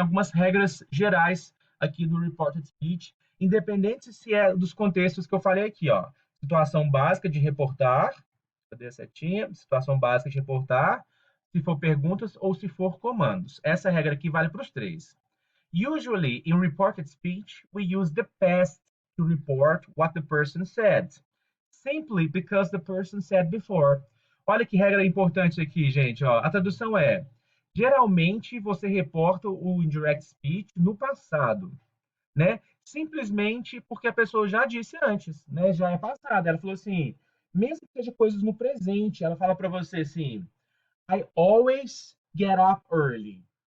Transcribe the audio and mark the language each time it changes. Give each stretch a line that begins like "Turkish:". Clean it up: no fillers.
Portuguese: Algumas regras gerais aqui do Reported Speech, independente se é dos contextos que eu falei aqui, ó. Situação básica de reportar, cadê a setinha? Situação básica de reportar, se for perguntas ou se for comandos. Essa regra aqui vale para os três.
English: Usually, in reported speech, we use the past to report what the person said, simply because the person said before.
Portuguese: Olha que regra importante aqui, gente. Ó. A tradução é: geralmente você reporta o indirect speech no passado, né? Simplesmente porque a pessoa já disse antes, né? Já é passado. Ela falou assim, mesmo que seja coisas no presente, ela fala para você assim:
English: I always get up early.